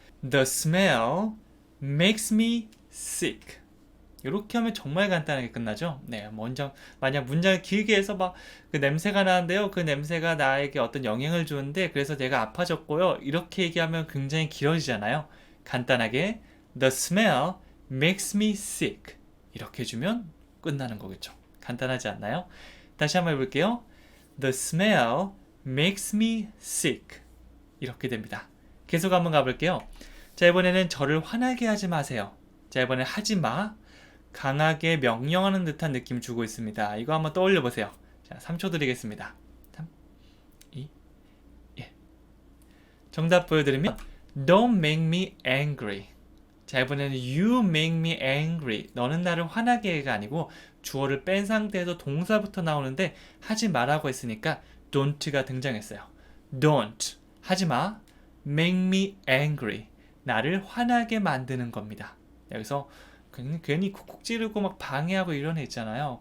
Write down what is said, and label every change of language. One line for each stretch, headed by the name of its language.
English: The smell makes me sick.
Korean: 이렇게 하면 정말 간단하게 끝나죠. 네, 먼저 만약 문장을 길게 해서 막 그 냄새가 나는데요. 그 냄새가 나에게 어떤 영향을 주는데 그래서 내가 아파졌고요. 이렇게 얘기하면 굉장히 길어지잖아요. 간단하게
English: The smell makes me sick.
Korean: 이렇게 해주면 끝나는 거겠죠. 간단하지 않나요? 다시 한번 해볼게요.
English: The smell makes me sick.
Korean: 이렇게 됩니다. 계속 한번 가볼게요. 자, 이번에는 저를 화나게 하지 마세요. 자, 이번엔 하지 마. 강하게 명령하는 듯한 느낌 주고 있습니다. 이거 한번 떠올려 보세요. 자, 3초 드리겠습니다. 3, 2, 1. 정답 보여드리면
English: Don't make me angry.
Korean: 자, 이번에는
English: You make me angry.
Korean: 너는 나를 화나게 해가 아니고 주어를 뺀 상태에서 동사부터 나오는데 하지 마라고 했으니까 don't가 등장했어요.
English: Don't.
Korean: 하지 마.
English: Make me angry.
Korean: 나를 화나게 만드는 겁니다. 여기서 괜히 쿡쿡 찌르고 막 방해하고 이런 애 있잖아요.